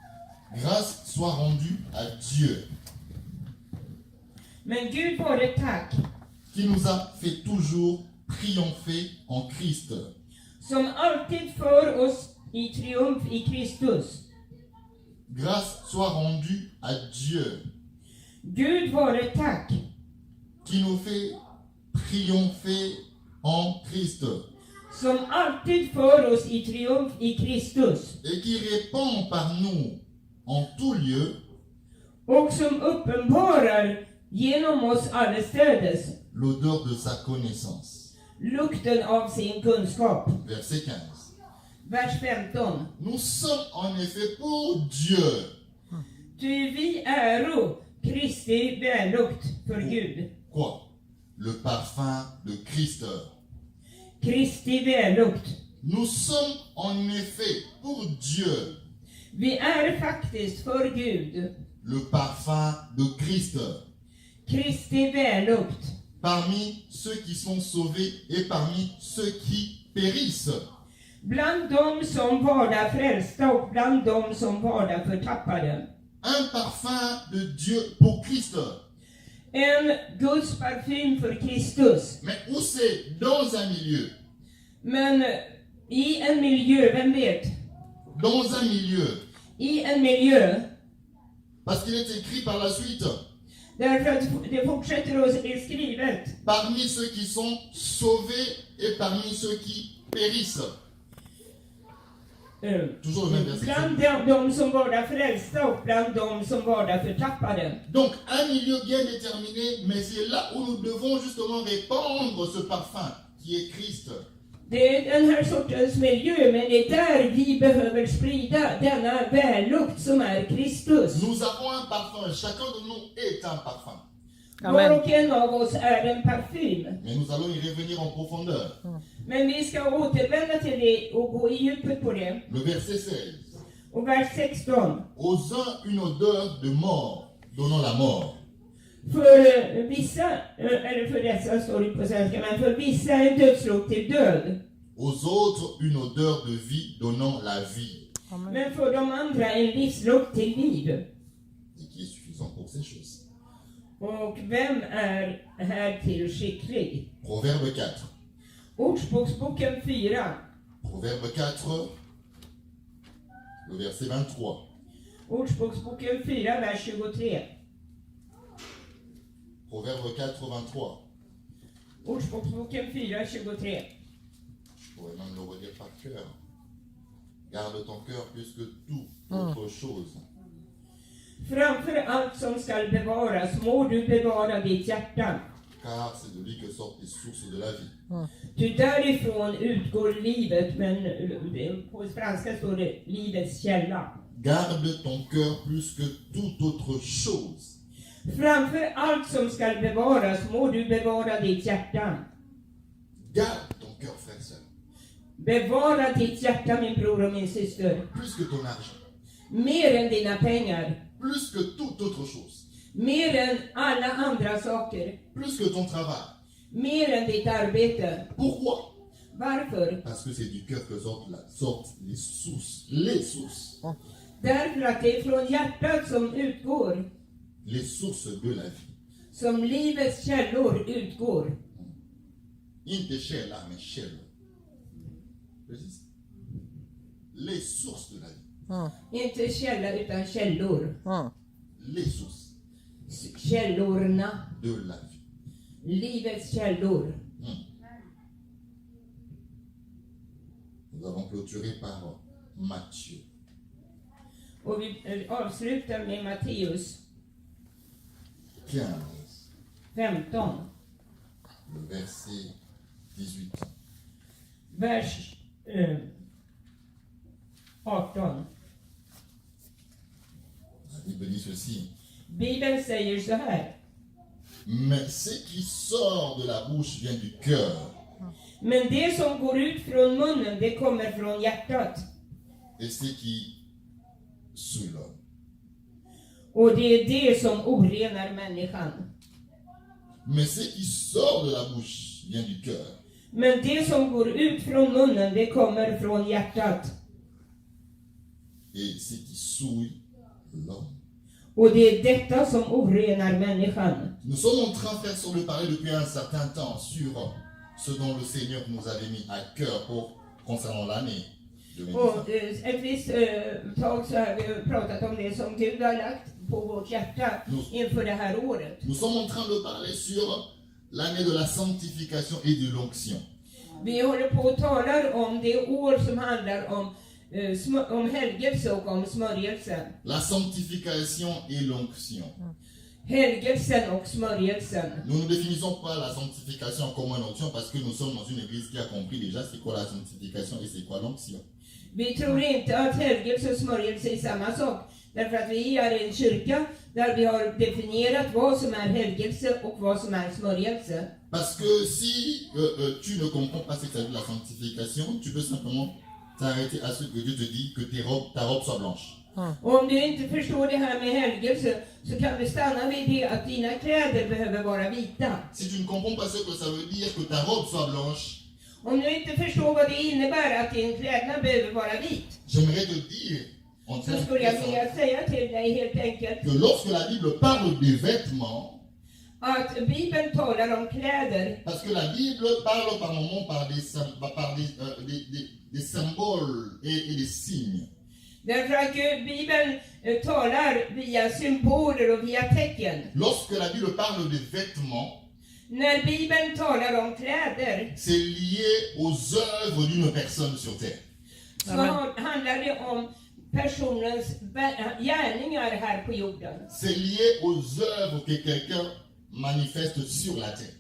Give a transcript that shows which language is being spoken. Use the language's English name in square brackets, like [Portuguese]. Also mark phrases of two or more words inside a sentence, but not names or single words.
[French] Grâce soit rendue à Dieu, [Swedish] Men Gud vare tack, [French] qui nous a fait toujours triompher en Christ. [Swedish] som alltid för oss i triumf i Kristus. [French] Grâce soit rendue à Dieu, [Swedish] Gud vare tack, [French] qui nous fait triompher en Christ [Swedish] som alltid för oss i triumf i Kristus. [French] et qui répand par nous en tout lieu [Swedish] Och som uppenbarar genom oss allestädes [French] l'odeur de sa connaissance. [Swedish] lukten av sin kunskap. [French] Verset 15. [Swedish] Vers 15. [French] Nous sommes en effet pour Dieu. [Swedish] Ty vi äro Kristi vällukt för Gud. [French] Quoi? Le parfum de Christ. [Swedish] Kristi vällukt. [French] Nous sommes en effet pour Dieu [Swedish] Vi är faktiskt för Gud [French] le parfum de Christ [Swedish] Kristi vällukt [French] parmi ceux qui sont sauvés et parmi ceux qui périssent. [Swedish] bland dem som varda frälsta och bland dem som varda förtappade. [French] Un parfum de Dieu pour Christ. [Swedish] En Guds parfym för Kristus. [French] Mais où c'est? Dans un milieu. [Swedish] Men i en miljö, vem vet? [French] Dans un milieu. [Swedish] I en miljö, [French] Parce qu'il est écrit par la suite. [Swedish] därför att det fortsätter och är skrivet. [French] Parmi ceux qui sont sauvés et parmi ceux qui périssent. Toujours le même verset. [Swedish] Bland de som varda frälsta och bland de som varda förtappade. [French] Donc un milieu bien déterminé, mais c'est là où nous devons justement répandre ce parfum qui est Christ. [Swedish] Det är den här sortens miljö, men det är där vi behöver sprida denna vällukt som är Kristus. [French] Nous avons un parfum, chacun de nous est un parfum. [Swedish] Var Amen. och en av oss är en parfym. [French] Mais nous allons y revenir en profondeur. [Swedish] Men vi ska återvända till det och gå i djupet på det. [French] Le verset 16. [Swedish] Och vers 16. [French] Aux uns une odeur de mort, donnant la mort. [Swedish] För vissa, eller för dessa står det på svenska, men för vissa en dödslukt till död. [French] Aux autres une odeur de vie, donnant la vie. Amen. [Swedish] Men för de andra en livslukt till liv. [French] Et qui est suffisant pour ces choses. [Swedish] Och vem är här till skicklig? [French] Proverbe 4. [Swedish] Ordspråksboken 4. [French] Proverbe 4, le verset 23. [Swedish] Ordspråksboken 4, vers 23. [French] Proverbe 4, 23. [Swedish] Ordspråksboken 4, 23. [French] Je pourrais même le redire par cœur. Garde ton cœur plus que toute autre chose. [Swedish] Framför allt som skall bevaras må du bevara ditt hjärta. [French] Car c'est de lui que sortent les sources de la vie. [Swedish] Ty därifrån utgår livet, men på franska står det livets källa. [French] Garde ton cœur plus que toute autre chose. [Swedish] Framför allt som skall bevaras må du bevara ditt hjärta. [French] Garde ton cœur, frère et sœur. [Swedish] Bevara ditt hjärta, min bror och min syster. [French] Plus que ton argent. [Swedish] Mer än dina pengar. [French] Plus que toute autre chose. [Swedish] Mer än alla andra saker. [French] Plus que ton travail. [Swedish] Mer än ditt arbete. [French] Pourquoi? [Swedish] Varför? [French] Parce que c'est du cœur que sortent les sources. Les sources. [Swedish] Därför att det är från hjärtat som utgår. [French] Les sources de la vie. [Swedish] Som livets källor utgår. Inte källa, mais källor. Precis. [French] Les sources de la vie. [Swedish] Inte källa utan källor. [French] Les sources [Swedish] Källorna. [French] de la vie. [Swedish] Livets källor. [French] Nous avons clôturé par Matthieu. [Swedish] Och vi avslutar med Matteus [French] 15, [Swedish] 15. [French] le verset 18. [Swedish] Vers 18. [French] La Bible dit ceci. [Swedish] Bibeln säger så här. [French] Mais ce qui sort de la bouche vient du cœur. [Swedish] Men det som går ut från munnen, det kommer från hjärtat. [French] Et ce qui souille l'homme. [Swedish] Och det är det som orenar människan. [French] Mais ce qui sort de la bouche vient du cœur. [Swedish] Men det som går ut från munnen, det kommer från hjärtat. [French] Et ce qui souille l'homme. [Swedish] Och det är detta som orenar människan. [French] Nous sommes en train, frères et sœurs, de parler depuis un certain temps sur ce dont le Seigneur nous avait mis à cœur concernant l'année 2019. [Swedish] Och ett visst tag så har vi pratat om det som Gud har lagt på vårt hjärta inför det här året. [French] Nous sommes en train de parler sur l'année de la sanctification et de l'onction. [Swedish] Vi håller på och talar om det år som handlar om helgelse och om smörjelse. [French] La sanctification et l'onction. [Swedish] Helgelsen och smörjelsen. [French] Nous ne définissons pas la sanctification comme une onction parce que nous sommes dans une église qui a compris déjà c'est quoi la sanctification et c'est quoi l'onction. [Swedish] Vi tror inte att helgelse och smörjelse är samma sak. Därför att vi är en kyrka där vi har definierat vad som är helgelse och vad som är smörjelse. [French] Parce que si tu ne comprends pas ce que ça veut dire la sanctification, tu peux simplement t'arrêter à ce que Dieu te dit que ta robe soit blanche. [Swedish] Och om du inte förstår det här med helgelse så kan du stanna vid det att dina kläder behöver vara vita. [French] Si tu ne comprends pas ce que ça veut dire que ta robe soit blanche, [Swedish] Om du inte förstår vad det innebär att din klädnad behöver vara vit, [French] j'aimerais te dire en [Swedish] så [French] tant [Swedish] skulle jag [French] que [Swedish] vilja säga till dig helt enkelt [French] que lorsque la Bible parle des vêtements, [Swedish] att Bibeln talar om kläder. [French] parce que la Bible parle par moments par des symboles et des signes. [Swedish] Därför att Bibeln talar via symboler och via tecken. [French] Lorsque la Bible parle des vêtements, [Swedish] När Bibeln talar om kläder [French] c'est lié aux œuvres d'une personne sur terre. [Swedish] så handlar det om personens gärningar här på jorden. [French] C'est lié aux œuvres que quelqu'un manifeste sur la terre.